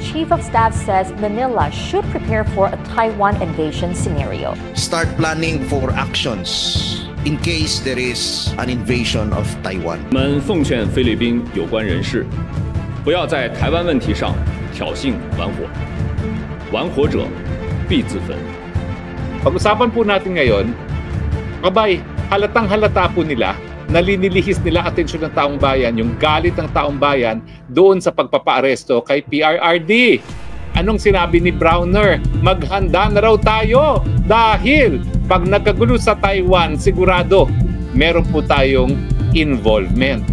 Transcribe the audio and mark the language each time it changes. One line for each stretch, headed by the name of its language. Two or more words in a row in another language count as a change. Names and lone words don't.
English: Chief of Staff says Manila should prepare for a Taiwan invasion scenario. Start planning for actions in case there is an invasion of Taiwan.
Chinese: 我们奉劝菲律宾有关人士，不要在台湾问题上挑衅玩火，玩火者必自焚。
Filipino: Pag-usapan po natin ngayon, abay, halatang halata po nila, nalinilihis nila atensyon ng taong bayan, yung galit ng taong bayan doon sa pagpapaaresto kay PRRD. Anong sinabi ni Browner? Maghanda na raw tayo dahil pag nagkagulo sa Taiwan, sigurado meron po tayong involvement.